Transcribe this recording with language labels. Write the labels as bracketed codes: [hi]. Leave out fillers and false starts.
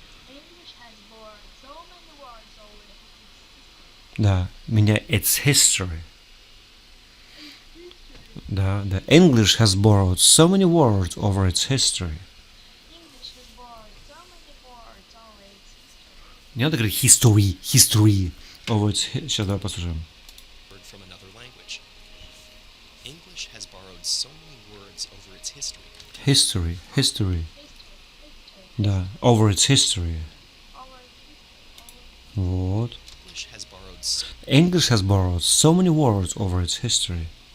[en] English has borrowed so many words over its [ru] Да, меня [en] its history. Да, English has borrowed so many words over its history. English has borrowed so many words over its history. [ru] Не надо говорить [en] history over its [ru] Сейчас давай послушаем. [en] Word from another language. English has borrowed so many words over its history. History. History. Да, over its history. Over its history. [ru] Вот. [en] English has borrowed so English has borrowed so many words over its history.